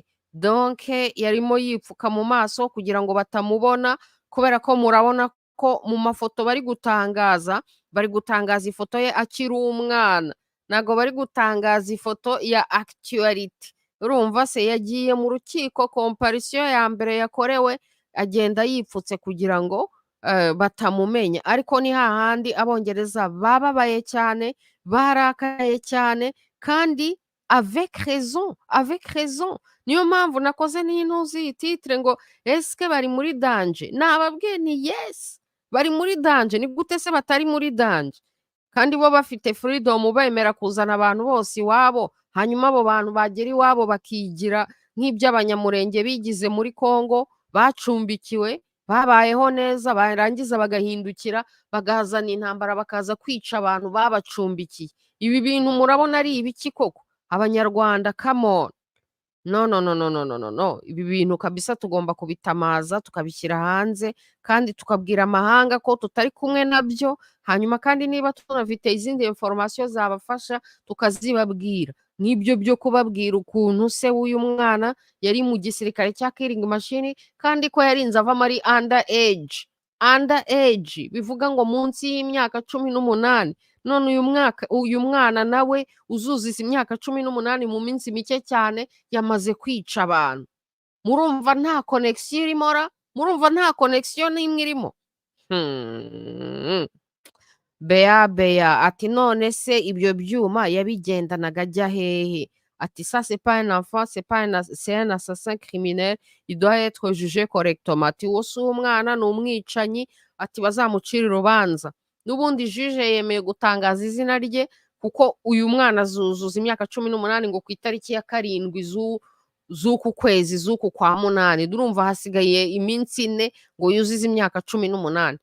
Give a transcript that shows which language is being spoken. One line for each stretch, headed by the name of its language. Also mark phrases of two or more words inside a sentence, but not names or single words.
Kinyarwanda: Donke yarimo yipfuka mu maso kugira ngo batamubona, kubera ko murabona ko mu mafoto bari gutangaza ifoto ye akiri umwana, ntago bari gutangaza ifoto ya actuality. Urumva se? Yagiye mu rukiko, comparison ya mbere yakorewe, agenda yipfutse kugira ngo batamumenya. Ariko ni hahandi abongereza bababaye cyane, barakaye cyane, kandi
French: avec raison.
Kinyarwanda: Niyo mpamvu nakoze n'intuzi titre ngo eske bari muri danger. Nababwiye ni yes, bari muri danger. Ni gute se batari muri danger? Kandi bo bafite freedom, bemera kuzana abantu bose iwabo, hanyuma abo bantu bagera iwabo bakigira nk'iby'abanyamurenge bigize muri Congo, bacumbikiwe, babayeho neza barangiza bagahindukira bagazana intambara bakaza kwica abantu babacumbikiye. Ibi bintu murabona ari ibiki koko abanyarwanda?
English: Come on. No, no, no, no, no, no, no, no.
Kinyarwanda: Ibi bintu kabisa tugomba kubitamaza tukabishyira hanze kandi tukabwira amahanga ko tutari kumwe nabyo, hanyuma kandi niba tunafite izindi information zabafasha tukazibabwira. Nk'ibyo byo kubabwira ukuntu se w'uyu mwana yari mu gisirikare cya
English: killing machine
Kinyarwanda: kandi ko yarinze ava muri
English: under age. Under age
Kinyarwanda: bivuga ngo munsi y'imyaka 18. None uyu mwana nawe uzuziza imyaka 18 mu minsi mike cyane yamaze kwica abantu. Murumva nta connection irimo ra? Murumva nta connection n'imwe irimo? Bea ati none se ibyo byuma yabigendanaga ajya hehe?
French: Ati ça c'est pas un enfant, c'est un assassin criminel, il doit être jugé correctement.
Kinyarwanda: Ati uwo si umwana ni umwicanyi, ati bazamucira urubanza. N'ubundi juge yemeye gutangaza izina rye kuko uyu mwana azuzuza imyaka 18 ngo ku itariki ya 7 z'uku kwezi z'uku kwa munani. Durumva hasigaye iminsi 4 ngo yuzuze imyaka 18.